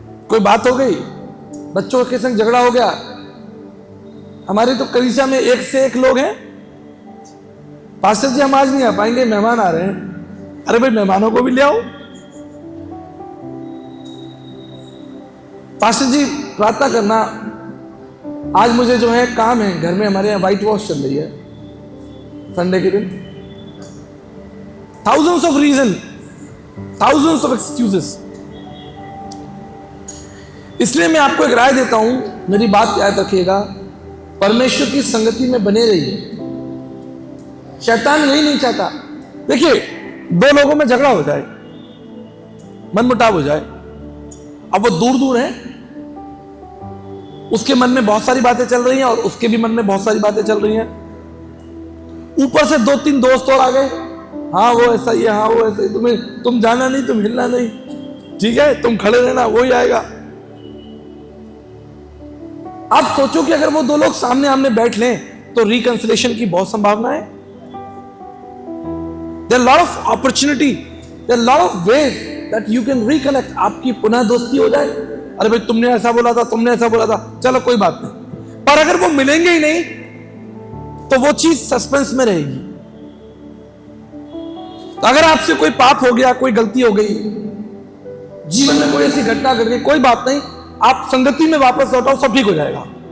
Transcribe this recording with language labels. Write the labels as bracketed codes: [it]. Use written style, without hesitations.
[hi] कोई बात हो गई, बच्चों के संग झगड़ा हो गया। हमारे तो कलीसिया में एक से एक लोग हैं, पास्टर जी हम आज नहीं आ पाएंगे, मेहमान आ रहे हैं। अरे भाई मेहमानों को भी ले आओ। पास्टर जी प्रार्थना करना, आज मुझे जो है काम है घर में, हमारे यहाँ व्हाइट वॉश चल रही है संडे के दिन। [en] thousands of reason, thousands of excuses। [hi] इसलिए मैं आपको एक राय देता हूं, मेरी बात याद रखिएगा, परमेश्वर की संगति में बने रहिए। शैतान यही नहीं चाहता। देखिए, दो लोगों में झगड़ा हो जाए, मनमुटाव हो जाए, अब वो दूर दूर हैं, उसके मन में बहुत सारी बातें चल रही हैं और उसके भी मन में बहुत सारी बातें चल रही हैं। ऊपर से दो तीन दोस्त और आ गए, हाँ वो ऐसा ही है, हाँ वो ऐसा ही, तुम जाना नहीं, तुम हिलना नहीं, ठीक है, तुम खड़े रहना, वो ही आएगा। आप सोचो कि अगर वो दो लोग सामने आमने बैठ लें तो रिकंसिलेशन की बहुत संभावना है। [en] There are lot of opportunity, there are lot of ways that you can reconnect। [hi] आपकी पुनः दोस्ती हो जाए। अरे भाई तुमने ऐसा बोला था, तुमने ऐसा बोला था, चलो कोई बात नहीं। पर अगर वो मिलेंगे ही नहीं तो वो चीज सस्पेंस में रहेगी। तो अगर आपसे कोई पाप हो गया, कोई गलती हो गई, जीवन में कोई ऐसी घटना घट गई, कोई बात नहीं, आप संगति में वापस लौटाओ, सब ठीक हो जाएगा।